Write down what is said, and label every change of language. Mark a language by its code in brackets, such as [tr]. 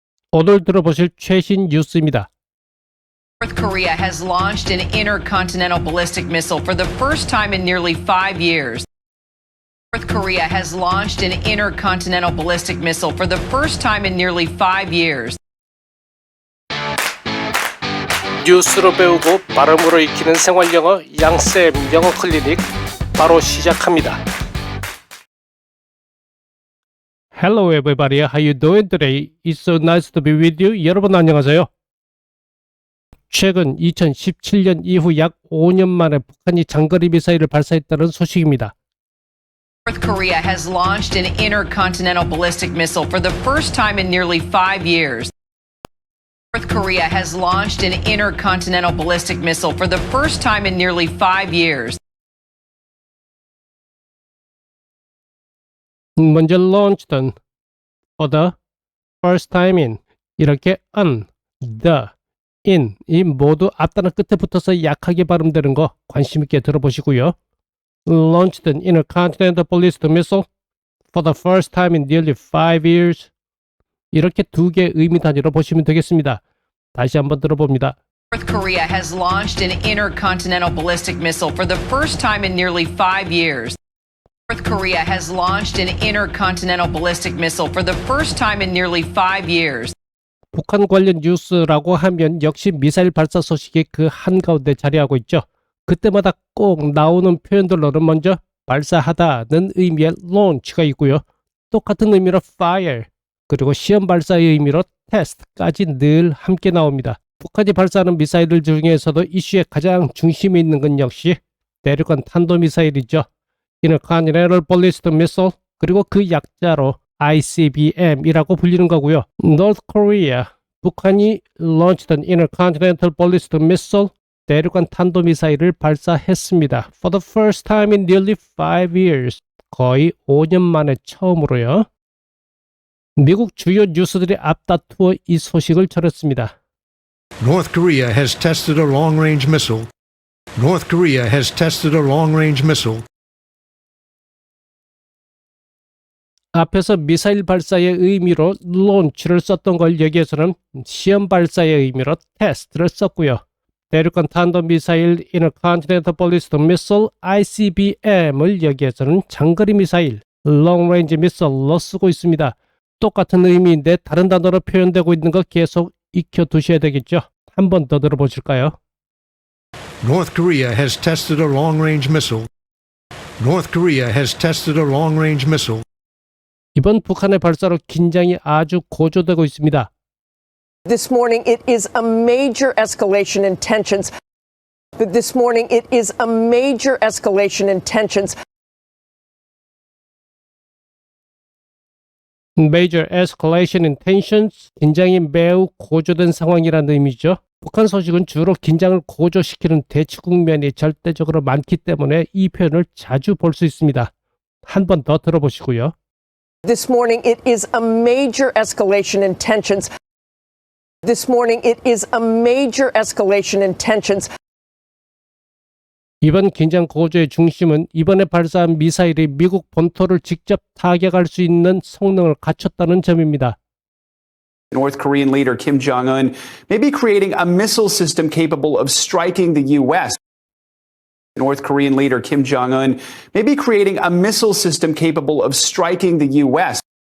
[ko] 오늘 들어보실 최신 뉴스입니다. [en] North Korea has launched an intercontinental ballistic missile for the first time in nearly 5 years. North Korea has launched an intercontinental ballistic missile for the first time in nearly 5 years. [ko] 뉴스로 배우고 발음으로 익히는 생활영어 양쌤 영어 클리닉 바로 시작합니다. [en] Hello everybody, how you doing today? It's so nice to be with you. [ko] 여러분 안녕하세요. 최근 2017년 이후 약 5년 만에 북한이 장거리 미사일을 발사했다는 소식입니다. [en] North Korea has launched an intercontinental ballistic missile for the first time in nearly 5 years. North Korea has launched an intercontinental ballistic missile for the first time in nearly 5 years. [ko] 먼저 [en] launcheden for the first time in [ko] 이렇게 on, the, in 이 모두 앞단어 끝에 붙어서 약하게 발음되는 거 관심 있게 들어보시고요. [en] Launched an intercontinental ballistic missile for the first time in nearly 5 years. [ko] 이렇게 두 개의 의미 단위로 보시면 되겠습니다. 다시 한번 들어봅니다. [en] North Korea has launched an intercontinental ballistic missile for the first time in nearly 5 years. North Korea has launched an intercontinental ballistic missile for the first time in nearly 5 years. [ko] 북한 관련 뉴스라고 하면 역시 미사일 발사 소식이 그 한가운데 자리하고 있죠. 그때마다 꼭 나오는 표현들로는 먼저 발사하다는 의미의 launch가 있고요. 똑같은 의미로 fire, 그리고 시험 발사의 의미로 test까지 늘 함께 나옵니다. 북한이 발사하는 미사일들 중에서도 이슈의 가장 중심에 있는 건 역시 대륙간 탄도미사일이죠. [en] Intercontinental Ballistic Missile, [ko] 그리고 그 약자로 ICBM이라고 불리는 거고요. [en] North Korea, 북한이 launched an intercontinental ballistic missile, [ko] 대륙간 탄도미사일을 발사했습니다. [en] For the first time in nearly 5 years, [ko] 거의 5년 만에 처음으로요. 미국 주요 뉴스들이 앞다투어 이 소식을 전했습니다. [en] North Korea has tested a long-range missile. North Korea has tested a long-range missile. [ko] 앞에서 미사일 발사의 의미로 launch를 썼던 걸 여기에서는 시험 발사의 의미로 test를 썼고요. 대륙간 탄도미사일 [en] Intercontinental Ballistic Missile ICBM [ko] 을 여기에서는 장거리 미사일 [en] Long Range Missile [ko] 로 쓰고 있습니다. 똑같은 의미인데 다른 단어로 표현되고 있는 거 계속 익혀두셔야 되겠죠. 한 번 더 들어보실까요? [en] North Korea has tested a long-range missile. North Korea has tested a long-range missile. [ko] 이번 북한의 발사로 긴장이 아주 고조되고 있습니다. [en] This morning, it is a major escalation in tensions. This morning, it is a major escalation in tensions. Major escalation in tensions, [ko] 긴장이 매우 고조된 상황이라는 의미죠. 북한 소식은 주로 긴장을 고조시키는 대치 국면이 절대적으로 많기 때문에 이 표현을 자주 볼 수 있습니다. 한 번 더 들어보시고요. [en] This morning, it is a major escalation in tensions. This morning, it is a major escalation in tensions. [ko] 이번 긴장 고조의 중심은 이번에 발사한 미사일이 미국 본토를 직접 타격할 수 있는 성능을 갖췄다는 점입니다. [en] North Korean leader Kim Jong-un may be creating a missile system capable of striking the U.S. North Korean leader Kim Jong-un may be creating a missile system capable of striking the U.S.